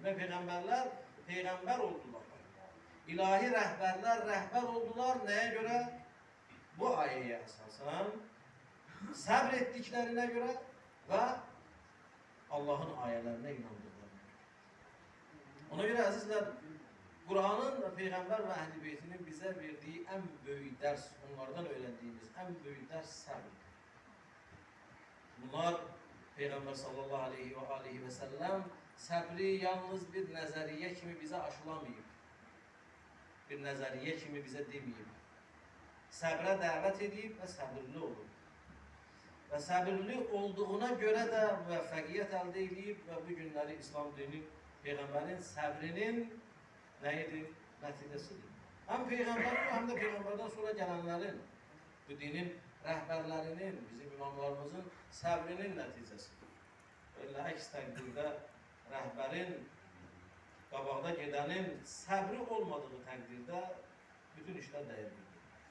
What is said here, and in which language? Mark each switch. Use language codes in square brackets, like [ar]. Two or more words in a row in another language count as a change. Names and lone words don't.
[az] Və peyğəmbərlər peyğəmbər oldular. İlahi rəhbərlər rəhbər oldular. Nəyə görə? Bu ayəyə əsasən səbr etdiklərinə görə və Allahın ayələrinə inandıqlarına görə. Ona görə əzizlər, [tr] Kur'an'ın ve Peygamber ve Ehl-i Beytinin bize verdiği en büyük ders, onlardan öğrendiğimiz en büyük ders sabır. Bunlar Peygamber [ar] sallallahu aleyhi ve sellem [tr] sabri yalnız bir nezariye kimi bize aşılamayıp, bir nezariye kimi bize demeyip, sabre davet edip ve sabırlı olur. Ve sabırlı olduğuna göre de müvaffakiyet elde edip ve bu günleri İslam dini Peygamberin sabrinin neydi? [az] Nəticəsidir. Hem Peyğəmbərin hem de Peyğəmbərdən sonra gələnlərin, bu dinin rəhbərlərinin, bizim imamlarımızın səbrinin nəticəsidir. Öyle əks təqdirdə rəhbərin, qabaqda gedənin səbri olmadığı təqdirdə bütün işlər dəyərlidir.